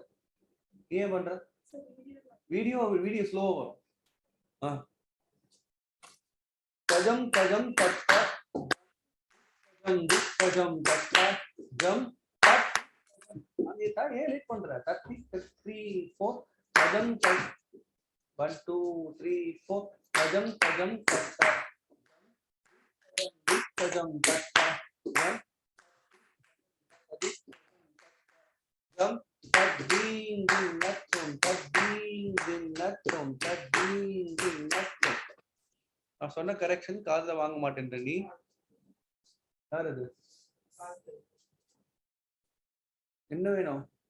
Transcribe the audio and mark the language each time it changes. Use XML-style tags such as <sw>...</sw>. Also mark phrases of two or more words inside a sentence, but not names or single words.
<ta>ஏன் பண்ற? வீடியோ ஸ்லோவா வரும். தஜம் தட்ட tajam tatta jump tat.</ta> <hi>ये था ये लेट पड़ रहा है. 3 4 tajam 1 2 3 4 tajam tatta tajam tatta jump tadinginnatum.</hi> <ta>நான் சொன்ன கரெக்ஷன் காதுல வாங்க மாட்டேன்ற நீ. யார் அது? என்ன வேணும்?</ta>